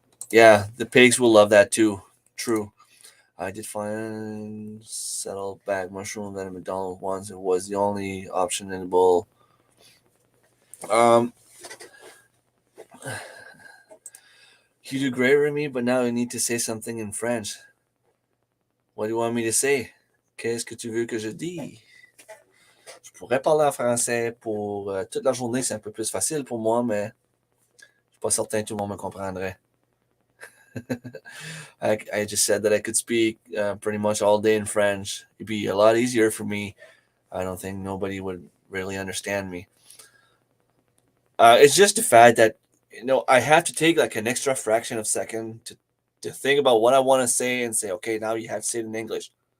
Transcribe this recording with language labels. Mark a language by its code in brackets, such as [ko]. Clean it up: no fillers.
[en] Yeah, the pigs will love that too. True. I did find saddleback mushroom at McDonald's once. It was the only option in the bowl. Um, you do great with me, but now you need to say something in French. What do you want me to say? [fr] Qu'est-ce que tu veux que je dise? Je pourrais parler en français pour toute la journée, c'est un peu plus facile pour moi, mais je suis pas certain que tout le monde me comprendrait. [en] I just said that I could speak pretty much all day in French. It'd be a lot easier for me. I don't think nobody would really understand me. It's just the fact that I have to take like an extra fraction of a second to think about what I want to say and say, okay, now you have to say it in English.